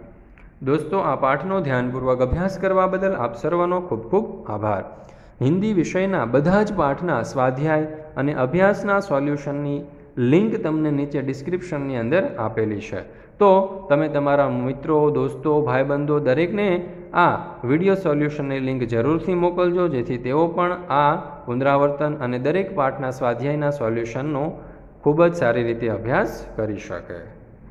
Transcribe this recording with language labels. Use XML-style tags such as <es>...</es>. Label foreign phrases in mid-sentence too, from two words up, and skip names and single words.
<gu>દોસ્તો, આ પાઠનો ધ્યાનપૂર્વક અભ્યાસ કરવા બદલ આપ સર્વનો ખૂબ ખૂબ આભાર। હિંદી વિષયના બધા જ પાઠના સ્વાધ્યાય અને અભ્યાસના સોલ્યૂશનની લિંક તમને નીચે ડિસ્ક્રિપ્શનની અંદર આપેલી છે। તો તમે તમારા મિત્રો, દોસ્તો, ભાઈબંધો દરેકને આ વિડિયો સોલ્યૂશનની લિંક જરૂરથી મોકલજો, જેથી તેઓ પણ આ પુનરાવર્તન અને દરેક પાઠના સ્વાધ્યાયના સોલ્યૂશનનો ખૂબ જ સારી રીતે અભ્યાસ કરી શકે।</gu>